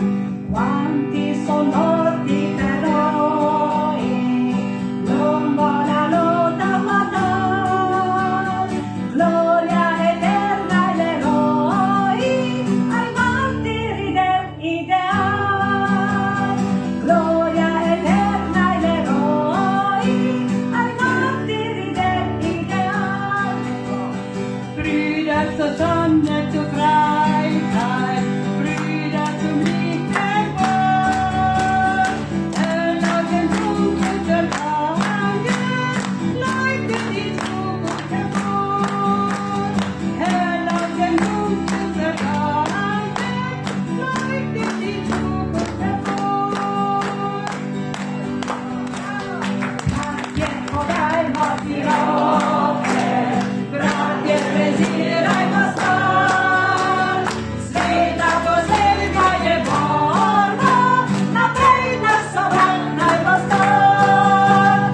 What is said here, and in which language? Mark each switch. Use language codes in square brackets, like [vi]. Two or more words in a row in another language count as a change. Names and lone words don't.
[it] Quanti sono morti per noi, lungo la lotta fatal. Gloria eterna agli eroi, ai martiri dell'ideal. Gloria eterna agli eroi, ai martiri dell'ideal. [de] Brüder zur Sonne, zur Freiheit, Brüder zum Licht der Welt. Aus dem Dunkel der Tage leuchtet die Zukunft hervor. Aus dem Dunkel der Tage leuchtet die Zukunft hervor. [sl] Bratje, podajmo si roke, bratje, prezirajmo stvar. Sveta poslednja je borba, naprej naš sovran naj bo star.